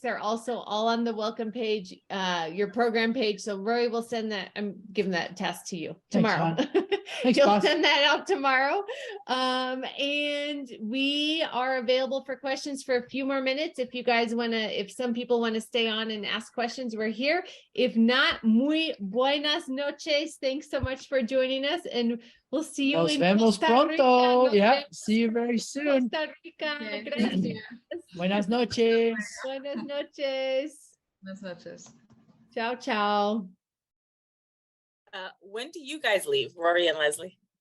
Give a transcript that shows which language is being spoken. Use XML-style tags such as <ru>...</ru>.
<en>They're also all on the welcome page, your program page. So Rory will send that. I'm giving that task to you tomorrow. Thanks, You'll boss. send that out tomorrow. And we are available for questions for a few more minutes. If you guys want to, if some people want to stay on and ask questions, we're here. If not,</en> <es>muy buenas noches.</es> <en>Thanks so much for joining us, and we'll see you</en> <es>Nos</es> <en>in</en> <es>vemos</es> <en>Costa</en> <es>pronto.</es> <en>Rica. Yeah. See you very soon. Costa Rica. Okay,</en> <es>Gracias.</es> <en>thank you.</en> <es>Buenas noches. Buenas noches. Buenas noches.</es> <it>Ciao, ciao.</it> <en>When do you guys leave, Rory and Leslie?</en>